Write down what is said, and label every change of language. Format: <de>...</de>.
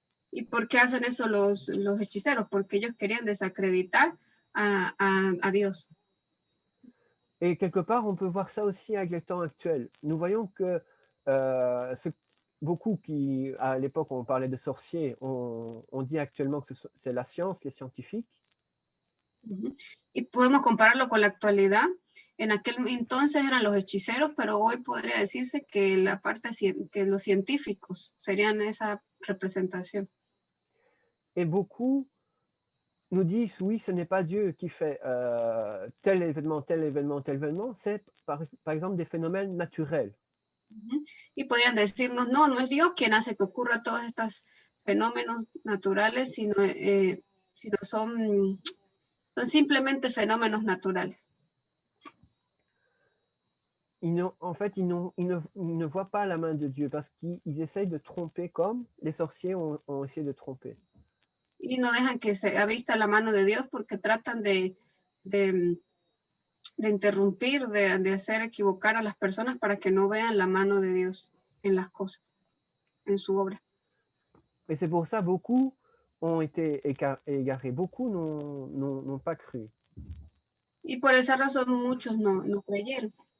<es>¿Y por qué hacen eso los hechiceros? Porque ellos querían desacreditar a Dios.</es> <fr>Et quelque part, on peut voir ça aussi avec le temps actuel. Nous voyons que beaucoup qui, à l'époque, on parlait de sorciers, on dit actuellement que c'est la science, les scientifiques.</fr> <es>Y podemos compararlo con la actualidad. En aquel entonces eran los hechiceros, pero hoy podría decirse que la parte que los científicos serían esa representación.</es> <fr>Et beaucoup nous disent, oui, ce n'est pas Dieu qui fait tel événement, tel événement, tel événement, c'est par exemple des phénomènes naturels.</fr> <es>Y podrían decirnos, no es Dios quien hace que ocurra todos estos fenómenos naturales, sino son simplemente fenómenos naturales.</es> <fr>En fait, ils ne voient pas la main de Dieu parce qu'ils essayent de tromper comme les sorciers ont essayé de tromper.</fr> <es>Y no dejan que se avista la mano de Dios porque tratan de interrumpir, de hacer equivocar a las personas para que no vean la mano de Dios en las cosas, en su obra.</es> <fr>Et c'est pour ça beaucoup ont été égarés, beaucoup n'ont pas cru.</fr> <es>Y por esa razón muchos no creyeron.</es>